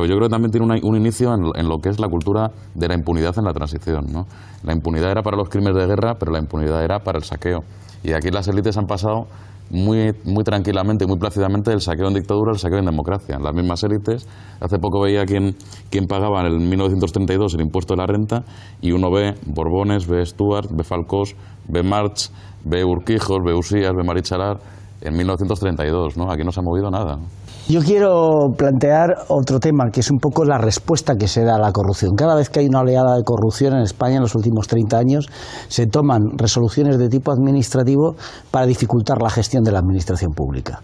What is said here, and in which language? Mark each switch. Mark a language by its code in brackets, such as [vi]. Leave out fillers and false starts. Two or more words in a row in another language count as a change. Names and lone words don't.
[es] Yo creo que también tiene un inicio en lo que es la cultura de la impunidad en la transición, ¿no? La impunidad era para los crímenes de guerra, pero la impunidad era para el saqueo. Y aquí las élites han pasado muy tranquilamente y muy plácidamente del saqueo en dictadura al saqueo en democracia. Las mismas élites, hace poco veía quién pagaba en 1932 el impuesto de la renta y uno ve Borbones, ve Stuart, ve Falcós, ve March, ve Urquijos, ve Usías, ve Marichalar en 1932, ¿no? Aquí no se ha movido nada. Yo quiero plantear otro tema, que es un poco la respuesta que se da a la corrupción. Cada vez que hay una oleada de corrupción en España en los últimos 30 años, se toman resoluciones de tipo administrativo para dificultar la gestión de la administración pública.